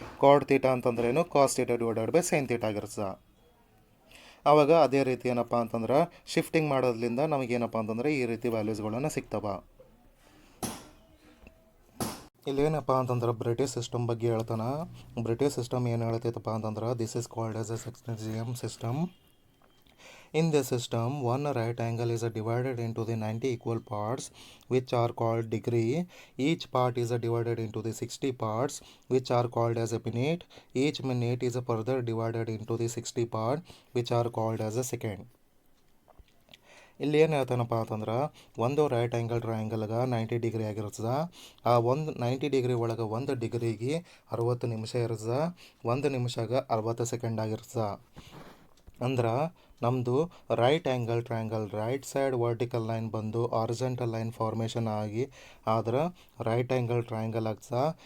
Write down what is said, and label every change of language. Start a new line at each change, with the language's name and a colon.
Kannada: ಕಾಡ್ ತೀಟಾ ಅಂತಂದ್ರೆ ಏನು cos theta divided by sine theta ಆಗಿರುತ್ತೆ. ಆವಾಗ ಅದೇ ರೀತಿ ಏನಪ್ಪ ಅಂತಂದ್ರೆ ಶಿಫ್ಟಿಂಗ್ ಮಾಡೋದ್ರಿಂದ ನಮಗೇನಪ್ಪ ಅಂತಂದ್ರೆ ಈ ರೀತಿ ವ್ಯಾಲ್ಯೂಸ್ಗಳನ್ನು ಸಿಗ್ತವ. ಇಲ್ಲೇನಪ್ಪ ಅಂತಂದ್ರೆ ಬ್ರಿಟಿಷ್ ಸಿಸ್ಟಮ್ ಬಗ್ಗೆ ಹೇಳ್ತಾನೆ. ಬ್ರಿಟಿಷ್ ಸಿಸ್ಟಮ್ ಏನು ಹೇಳ್ತೈತಪ್ಪ ಅಂತಂದ್ರೆ
English: This is called as a sexagesimal system. In this system, one right angle is divided into the 90 equal parts which are called degree. Each part is divided into the 60 parts which are called as a minute. Each minute is further divided into the 60 parts which are called as a second.
Kannada: ಇಲ್ಲಿ ಏನು ಹೇಳ್ತಾನಪ್ಪ ಅಂತಂದ್ರೆ ಒಂದು right angle ಟ್ರಯಾಂಗಲ್ಗೆ 90 degree ಆಗಿರ್ತದೆ. ಆ ಒಂದು 90 degree ಒಳಗೆ 1 ಡಿಗ್ರಿಗೆ 60 ನಿಮಿಷ ಇರ್ತದೆ. 1 ನಿಮಿಷಗೆ 60 ಸೆಕೆಂಡ್ ಆಗಿರ್ತದೆ. ಅಂದ್ರೆ ನಮ್ಮದು right angle triangle right side vertical line ಬಂದು ಆರಿಜೆಂಟಲ್ ಲೈನ್ ಫಾರ್ಮೇಷನ್ ಆದ್ರೆ ರೈಟ್ ಆ್ಯಂಗಲ್ ಟ್ರಯಾಂಗಲ್ ಆಗ್ತದೆ.